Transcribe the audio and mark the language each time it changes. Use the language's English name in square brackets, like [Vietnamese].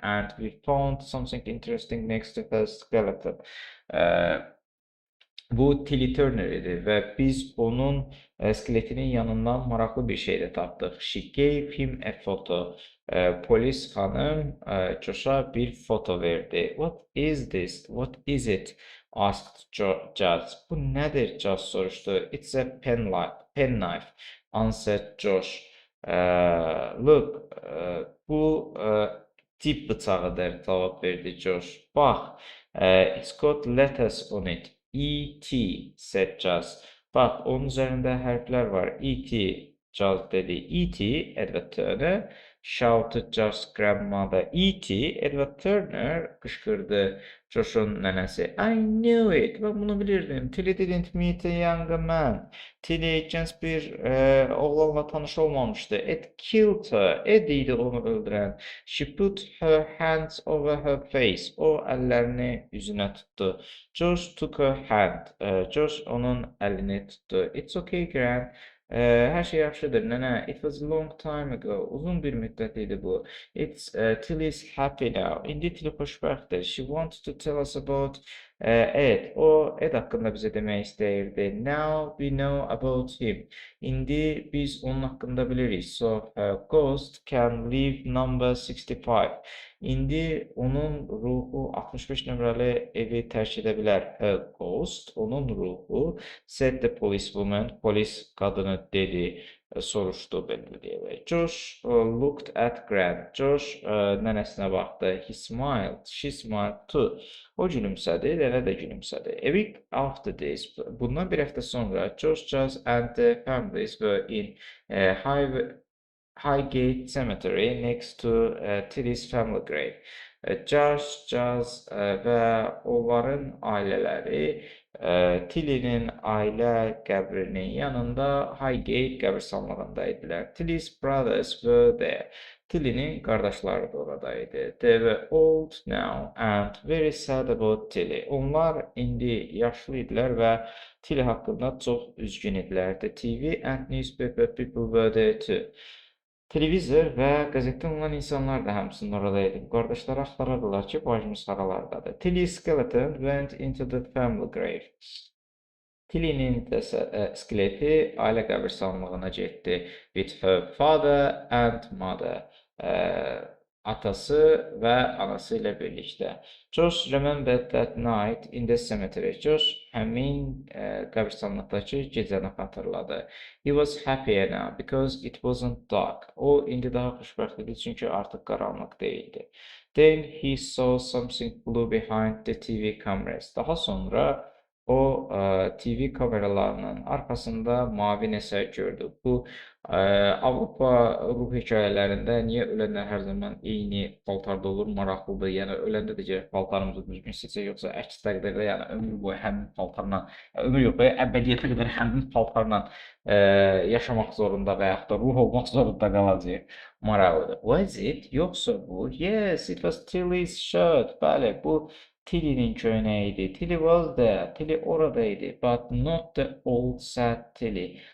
[English] And we found something interesting next to her skeleton. [Azerbaijani] Bu Tilly Turner idi və biz onun skeletinin yanından maraqlı bir şey də tapdıq. [English] She gave him a photo. [Azerbaijani] Polis xanım Josh'a bir foto verdi. [English] What is this? What is it? Asked Jazz. [Azerbaijani] Bu nədir? Jazz soruşdu. [English] It's a pen knife, answered Josh. [Azerbaijani] Look, bu tip bıçağıdır, cavab verdi Josh. [English] Bax, it's got letters on it. E.T. said Jazz. [Azerbaijani] Bax, onun üzərində hərflər var. E.T. Jazz dedi. E.T. Edward Turner. [English] Shouted Josh's grandmother. E.T. [Azerbaijani] Edward Turner qışqırdı Josh'un nənəsi. [English] I knew it. [Azerbaijani] Ben bunu bilirdim. [English] Tilly didn't meet a younger man. [Azerbaijani] Tilly gənc bir oğlanla tanış olmamışdı. [English] It killed her. [Azerbaijani] Ed idi onu öldürən. [English] She put her hands over her face. [Azerbaijani] O əllərini üzünə tutdu. [English] Josh took her hand. [Azerbaijani] Josh onun əlini tutdu. [English] It's okay, Gran. [Azerbaijani] Hər şey yaxşıdır, nənə. [English] It was a long time ago. [Azerbaijani] Uzun bir müddət idi bu. [English] It's Tilly's happy now. [Azerbaijani] İndi Tilly xoşbəxtdir. [English] She wanted to tell us about Ed. [Azerbaijani] O Ed haqqında bizə demək istəyirdi. [English] Now we know about him. [Azerbaijani] İndi biz onun haqqında bilirik. [English] So ghost can leave number 65. [Azerbaijani] İndi onun ruhu 65 nömrəli evi tərk edə bilər. Ghost, onun ruhu, [English] said the policewoman, [Azerbaijani] polis qadını dedi, soruşdu belə deyək. [English] Josh looked at Gran. [Azerbaijani] Josh nənəsinə baxdı. [English] He smiled, she smiled too. [Azerbaijani] O gülümsədi, nənə də gülümsədi. [English] A week after this, [Azerbaijani] bundan bir həftə sonra, [English] Josh, Jazz and the families were in Highgate Cemetery next to Tilly's family grave. [Azerbaijani] Josh, Jazz və onların ailələri Tilly'nin ailə qəbrinin yanında Highgate qəbirstanlığında idilər. [English] Tilly's brothers were there. [Azerbaijani] Tilly'nin qardaşları da oradaydı. [English] They were old now and very sad about Tilly. [Azerbaijani] Onlar indi yaşlı idilər və Tilly haqqında çox üzgün idilər. [English] The TV and newspaper people were there too. [Azerbaijani] Televizor və qəzetdən olan insanlar da həmçinin oradaydı. Qardaşları axtarırdılar ki, bacımız haralardadır. [English] Tilly's skeleton went into the family grave. [Azerbaijani] Tilly'nin skeleti ailə qəbirstanlığına getdi. [English] With her father and mother. [Azerbaijani] Atası və anası ilə birlikdə. [English] Josh remembered that night in the cemetery. [Azerbaijani] Josh həmin qəbirstanlıqdakı gecəni xatırladı. [English] He was happier now because it wasn't dark. [Azerbaijani] O indi daha xoşbəxt idi çünki artıq qaranlıq değildi. [English] Then he saw something blue behind the TV cameras. [Azerbaijani] Daha sonra O TV kameralarının arkasında mavi nəsə gördü. Bu Avropa ruh hekayələrində niyə ölənlər hər zaman eyni paltarda olur? Maraqlıdır. Yəni öləndə də gərək paltarımızı düzgün seçək, yoxsa əks təqdirdə yəni ömür boyu həmin paltarla, ömür yox, əbədiyyətə qədər həmin paltarla yaşamaq zorunda və yaxud da ruh olmaq zorunda qalacağıq. Maraqlıdır. [English] Was it? [Azerbaijani] Yoxsa bu? [English] Yes, it was Tilly's shirt. [Azerbaijani] Bəli, bu Tilly'nin köynəyiydi. [English] Tilly was there. [Azerbaijani] Tilly oradaydı. [English] But not the old sad Tilly.